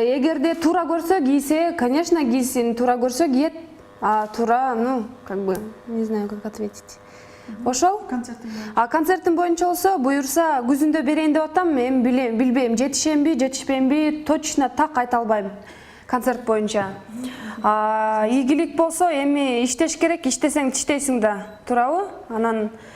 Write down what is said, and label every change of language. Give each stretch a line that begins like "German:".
Kyrgyz: Эгерде туура көрсө кийсе, конечно, кийсин, туура көрсө киет.
Russian: А туура, ну, как бы, не знаю, как ответить.
Kyrgyz: Ошол? Концертим боюнча болсо, буюрса күзүндө берейин деп атам, эми билбейм, жетишемби, жетишпеймби,
Russian: точно так
Kyrgyz: айта албайм. Концерт боюнча. Ийгилик болсо, эми иштеш керек, иштесең тиштейсиң да, туурабы? Анан